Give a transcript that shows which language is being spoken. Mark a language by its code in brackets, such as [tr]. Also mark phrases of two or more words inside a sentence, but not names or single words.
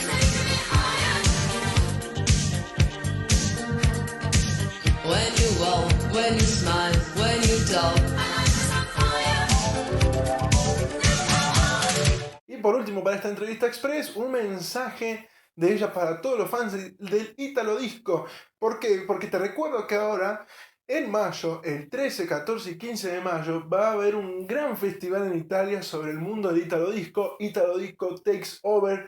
[en] When you walk, when you smile, when you talk. [es] Y por último, para esta entrevista express, un mensaje de ella para todos los fans del Italo Disco. ¿Por qué? Porque te recuerdo que ahora, en mayo, el 13, 14 y 15 de mayo, va a haber un gran festival en Italia sobre el mundo del Italo Disco Takes Over.